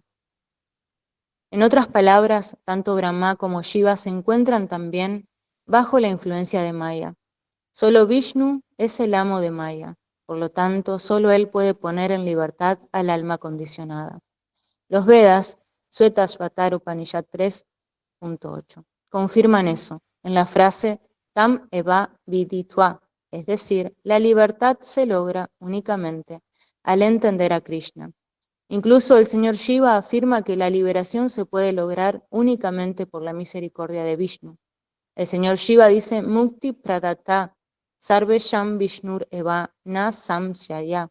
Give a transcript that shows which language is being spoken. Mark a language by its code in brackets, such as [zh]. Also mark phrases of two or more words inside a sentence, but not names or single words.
[es] En otras palabras, tanto Brahma como Shiva se encuentran también bajo la influencia de Maya. Solo Vishnu es el amo de Maya, por lo tanto, solo él puede poner en libertad al alma condicionada. Los Vedas, Shvetashvatar Upanishad 3.8, confirman eso en la frase [sa] तम् एव विदित्वा, [es] es decir, la libertad se logra únicamente al entender a Krishna. Incluso el señor Shiva afirma que la liberación se puede lograr únicamente por la misericordia de Vishnu. El señor Shiva dice [sa] मुक्ति प्रदाता सर्वेषां विष्णुर् एव न संशय.